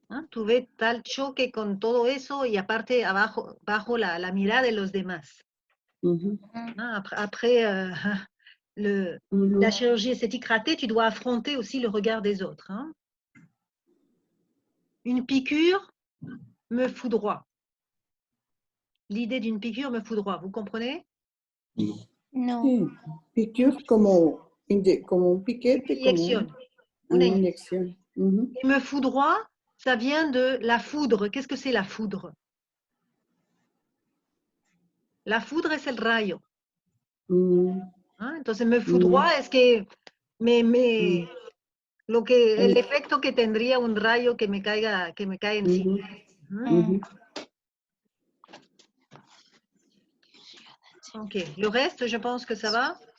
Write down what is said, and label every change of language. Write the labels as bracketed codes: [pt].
[es] Tuve tal choque con todo eso y aparte bajo la mirada de los demás. [fr] Après la chirurgie esthétique ratée, tu dois affronter aussi le regard des autres. Une piqûre me foudroie. L'idée d'une piqûre me foudroie, vous comprenez? Non. [es] Sí. Piqûre como un piquete, Inyección. una inyección. [fr] Et me foudroie, ça vient de la foudre. Qu'est-ce que c'est la foudre? La foudre [es] es el rayo. Entonces [fr] me foudroie [es] es que el efecto que tendría un rayo que me cae encima. [fr] Ok, le reste, je pense que ça va.